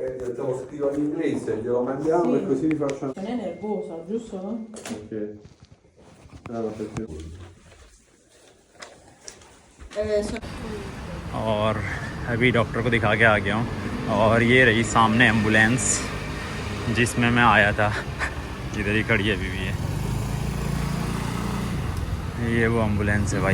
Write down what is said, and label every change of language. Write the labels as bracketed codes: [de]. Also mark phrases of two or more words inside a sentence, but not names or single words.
[it] Te lo scrivo in inglese, glielo mandiamo e così vi faccio. Non è nervosa, giusto? No? Ok. Allora, perché... [hi] और अभी डॉक्टर को दिखा के आ गया हूँ और ये रही सामने एम्बुलेंस जिसमें मैं आया था, इधर ही खड़ी है अभी भी है। ये वो एम्बुलेंस है भाई।